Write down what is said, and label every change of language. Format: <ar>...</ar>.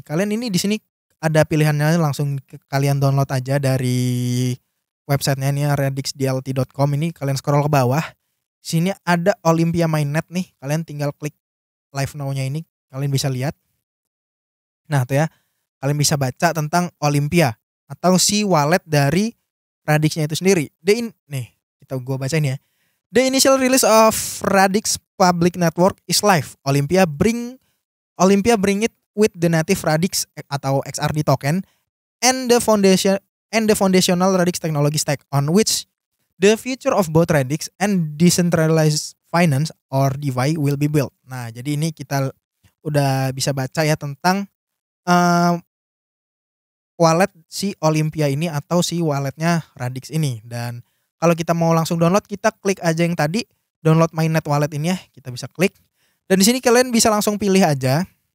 <id>Kalian ini di sini ada pilihannya, langsung kalian download aja dari websitenya ini radixdlt.com. Ini kalian scroll ke bawah. Sini ada Olympia mainnet nih. Kalian tinggal klik live now-nya ini, kalian bisa lihat. Nah, tuh ya. Kalian bisa baca tentang Olympia atau si wallet dari Radixnya itu sendiri. Nih, gue bacain ya.</id> <en>The initial release of Radix public network is live. Olympia bring it with the native Radix atau XRD token and the foundational Radix technology stack on which the future of both Radix and decentralized finance or DeFi will be built.</en> <id>Nah, jadi ini kita udah bisa baca ya tentang wallet si Olympia ini atau si walletnya Radix ini. Dan kalau kita mau langsung download, kita klik aja yang tadi download mainnet wallet ini ya, kita bisa klik. Dan di sini kalian bisa langsung pilih aja</id>